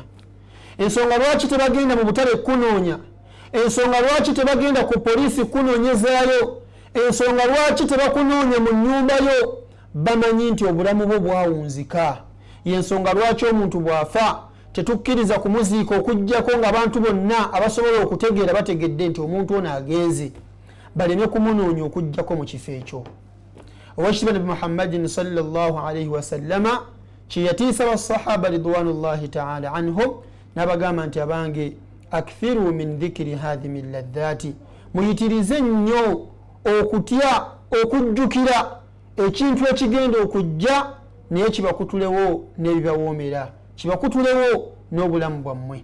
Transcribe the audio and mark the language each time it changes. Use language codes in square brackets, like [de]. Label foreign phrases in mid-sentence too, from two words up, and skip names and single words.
[lg] Ensonga lwaki tebagenda mu butale kunoonya, ensonga lwaki tebagenda ku poliisi kunoonyezaayo, ensonga lwaki tebakunoonya mu nnyumba yo, bamanyi nti obulamu bwo bwawunzika. Y'ensonga lwaki omuntu bw'afa tetukkiriza kumuziika okuggyako ng'abantu bonna abasobola okutegeera bategedde nti omuntu ono agenze, baleme kumunoonya okuggyako mu kifo ekyo. Owekitiibwa [ar] نبي محمد صلى الله عليه وسلم [lg] kye yatiisa basahaba [ar] رضوان الله تعالى عنهم, [lg] n'abagamba nti abange [ar] أكثروا من ذكر هذه اللذات, [lg] muyitirize nnyo okutya okujjukira ekintu ekigenda okujja naye kibakutulewo n'ebibawoomera, kibakutulewo n'obulamu bwammwe.